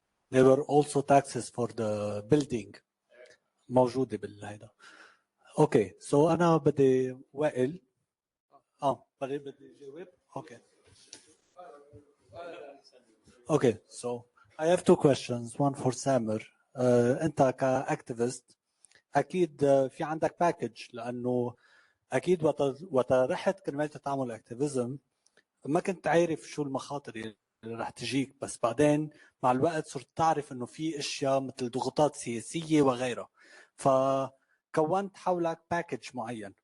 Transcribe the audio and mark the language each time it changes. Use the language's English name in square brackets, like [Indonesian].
[English] There were also taxes for the building [Arabic] موجودة بالهيدا. [English] Okay, so [Arabic] أنا بدي وائل. بدي جاوب. [English] Okay, so I have two questions. One for Samer. [Arabic] أنت كأكتيفيست أكيد في عندك باكج لأنه أكيد وقت رحت كرمال تعمل أكتيفيزم ما كنت عارف شو المخاطر اللي رح تجيك، بس بعدين مع الوقت صرت تعرف إنه في أشياء مثل ضغوطات سياسية وغيرها، فكونت حولك باكج معين.